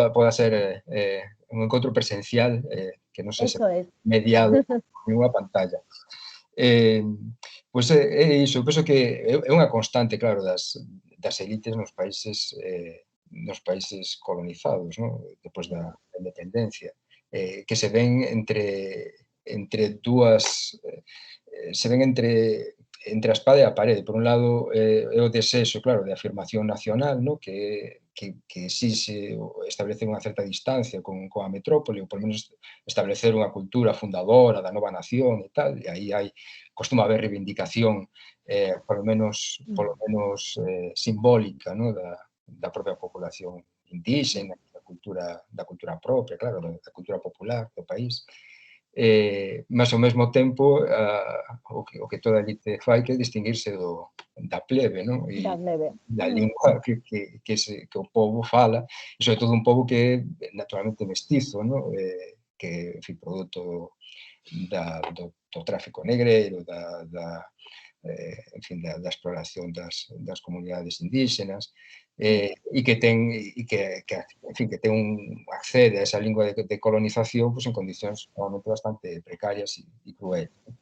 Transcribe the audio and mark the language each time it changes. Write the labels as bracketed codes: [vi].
[es] Pueda ser un encuentro presencial que no sé, mediado en una pantalla. [gl] Pois é iso, eu penso que é unha constante, claro, das élites nos países colonizados, ¿no?, depois da independencia, que se ven entre dúas, se ven entre a espada e a parede. Por un lado, é o desexo, claro, de afirmación nacional, ¿no?, que exixe establecer unha certa distancia con a metrópole, ou por menos establecer unha cultura fundadora da nova nación e tal, e aí costuma haber reivindicación, polo menos simbólica, ¿no?, da propia población indígena, da cultura propia, claro, da cultura popular do país. Mas ao mesmo tempo o que toda elite fai que é distinguirse da plebe, non? E da lingua que o povo fala, e sobre todo un povo que é naturalmente mestizo, non? Que é, en fin, produto do tráfico negreiro, en fin, da exploración das comunidades indígenas, e que ten accede a esa lingua de colonización en condicións normalmente bastante precarias e crueles.